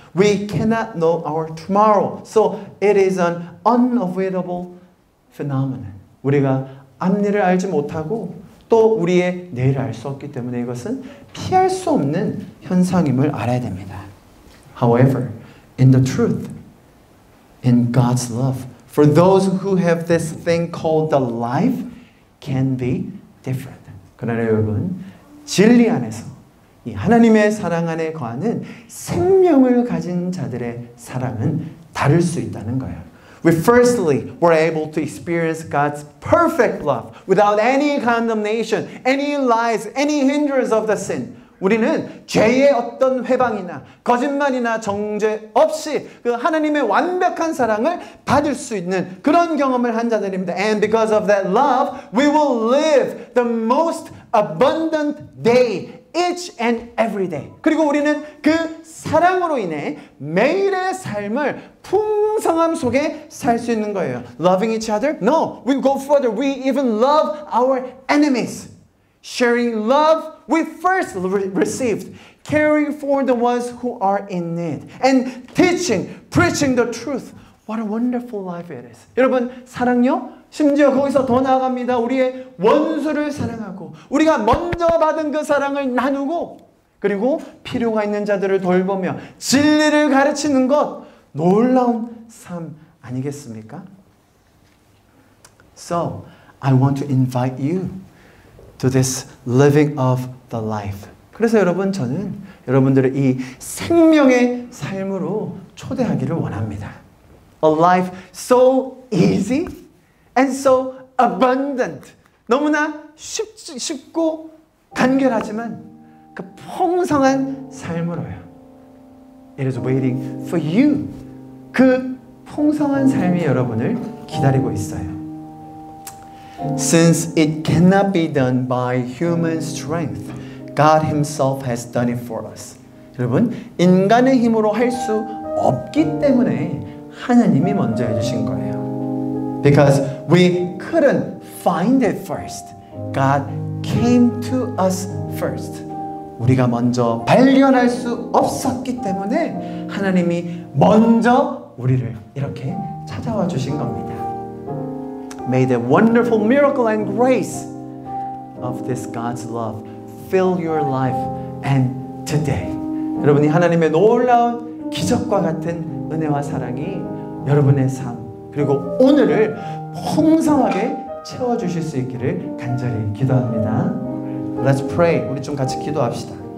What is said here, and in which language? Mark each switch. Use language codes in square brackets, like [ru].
[en] We cannot know our tomorrow. So it is an unavoidable phenomenon. [ko] 우리가 앞일을 알지 못하고 또 우리의 내일을 알 수 없기 때문에 이것은 피할 수 없는 현상임을 알아야 됩니다. [en] However, in the truth, in God's love, for those who have this thing called the life can be different. [ko] 그러나 여러분, 진리 안에서 이 하나님의 사랑 안에 거하는 생명을 가진 자들의 사랑은 다를 수 있다는 거예요. [en] We firstly were able to experience God's perfect love without any condemnation, any lies, any hindrance of the sin. [ko] 우리는 죄의 어떤 회방이나 거짓말이나 정죄 없이 그 하나님의 완벽한 사랑을 받을 수 있는 그런 경험을 한 자들입니다. [en] And because of that love, we will live the most abundant day each and every day. [ko] 그리고 우리는 그 사랑으로 인해 매일의 삶을 풍성함 속에 살 수 있는 거예요. [en] Loving each other? No. We go further. We even love our enemies. Sharing love we first received. Caring for the ones who are in need. And teaching, preaching the truth. What a wonderful life it is. [ko] 여러분, 사랑요? 심지어 거기서 더 나아갑니다. 우리의 원수를 사랑하고 우리가 먼저 받은 그 사랑을 나누고 그리고 필요가 있는 자들을 돌보며 진리를 가르치는 것 놀라운 삶 아니겠습니까? [en] So, I want to invite you to this living of the life. [ko] 그래서 여러분, 저는 여러분들을 이 생명의 삶으로 초대하기를 원합니다. [en] A life so easy and so abundant. [ko] 너무나 쉽고 간결하지만 그 풍성한 삶으로요. [en] It is waiting for you. [ko] 그 풍성한 삶이 여러분을 기다리고 있어요. [en] Since it cannot be done by human strength, God Himself has done it for us. [ko] 여러분, 인간의 힘으로 할 수 없기 때문에 하나님이 먼저 해주신 거예요. [en] Because we couldn't find it first, God came to us first. [ko] 우리가 먼저 발견할 수 없었기 때문에 하나님이 먼저 우리를 이렇게 찾아와 주신 겁니다. [en] May the wonderful miracle and grace of this God's love fill your life and today. [ko] 여러분이 하나님의 놀라운 기적과 같은 은혜와 사랑이 여러분의 삶 그리고 오늘을 풍성하게 채워주실 수 있기를 간절히 기도합니다. [en] Let's pray. [ko] 우리 좀 같이 기도합시다.